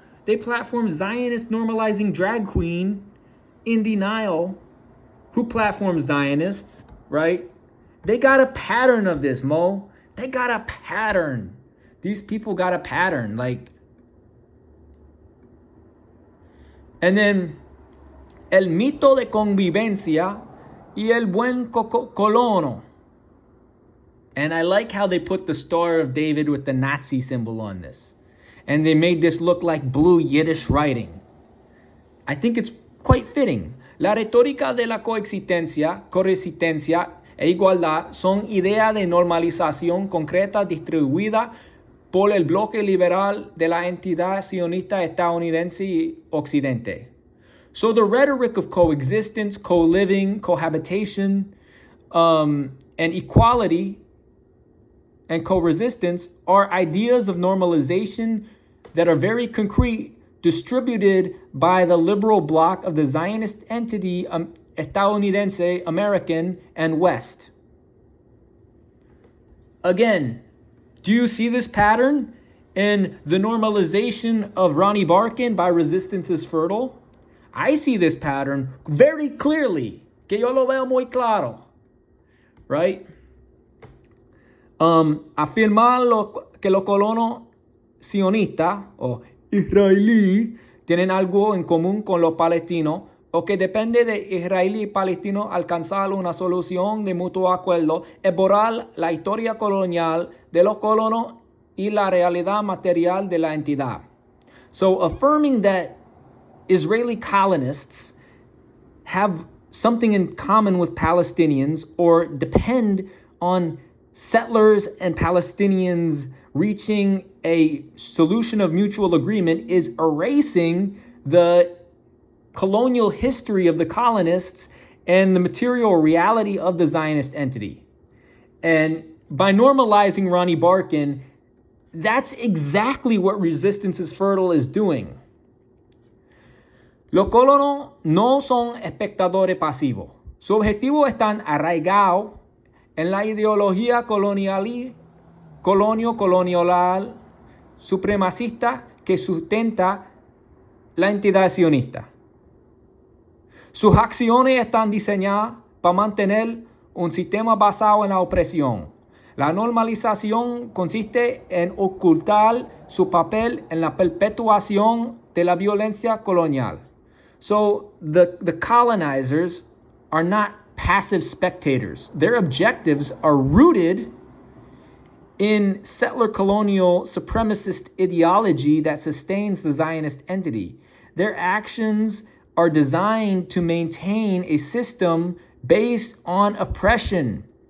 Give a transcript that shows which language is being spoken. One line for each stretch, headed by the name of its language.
English: They platformed Zionist normalizing drag queen Indy Nile, who platformed Zionists, right? They got a pattern of this, Mo. They got a pattern. These people got a pattern, like. And then,
Spanish: el mito de convivencia y el buen colono.
English: And I like how they put the Star of David with the Nazi symbol on this. And they made this look like blue Yiddish writing. I think it's quite fitting.
Spanish: La retórica de la coexistencia e igualdad son ideas de normalización concreta distribuida por el bloque liberal de la entidad sionista estadounidense y occidente.
English: So the rhetoric of coexistence, co-living, cohabitation, and equality and co-resistance are ideas of normalization that are very concrete, distributed by the liberal bloc of the Zionist entity estadounidense, American, and West. Again, do you see this pattern in the normalization of Ronnie Barkin by Resistance is Fertile? I see this pattern very clearly.
Spanish: Que yo lo veo muy claro. Right? Afirmar que los colonos sionistas o israelí tienen algo en común con los palestinos o que depende de israelí y palestino alcanzar una solución de mutuo acuerdo es borrar la historia colonial de los colonos y la realidad material de la entidad.
English: So affirming that Israeli colonists have something in common with Palestinians or depend on settlers and Palestinians reaching a solution of mutual agreement is erasing the colonial history of the colonists and the material reality of the Zionist entity. And by normalizing Ronnie Barkin, that's exactly what Resistance is Fertile is doing.
Spanish: Los colonos no son espectadores pasivos. Su objetivo están arraigados en la ideología colonial supremacista que sustenta la entidad sionista. Sus acciones están diseñadas para mantener un sistema basado en la opresión. La normalización consiste en ocultar su papel en la perpetuación de la violencia colonial.
English: So the colonizers are not passive spectators. Their objectives are rooted in settler colonial supremacist ideology that sustains the Zionist entity. Their actions are designed to maintain a system based on oppression.